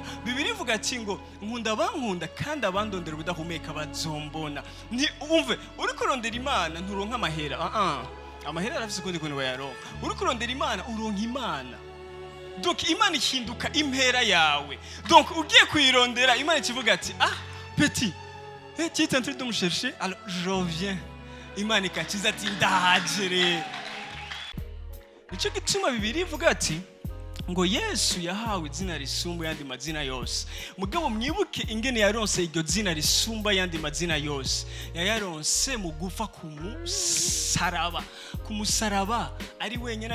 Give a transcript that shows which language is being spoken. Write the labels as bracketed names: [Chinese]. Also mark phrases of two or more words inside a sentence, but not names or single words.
[Rundi] Bibiliya ivuga ati ngo nkunda bankunda kandi abandondera ubudahumeka bazombona. Ni umve uri kurondera Imana nturonka amahera, amahera arafise kundi kuntu bayaronka. Uri kurondera Imana uronka Imana. Donc Imana ihinduka impera yawe. Donc ugiye kuyirondera Imana ikivuga ati [French] petit, tu es en train de me chercher, alors je reviens. [Rundi] Imana ikakiza ati ndahajere. Nico gituma Bibiliya ivuga ati ngo Yesu yahawe izina risumba yandi mazina yose. Mugabo mwibuke ingene yaronse iryo zina risumba yandi mazina yose. Yayaronse mu gufa kumusaraba ari wenyene.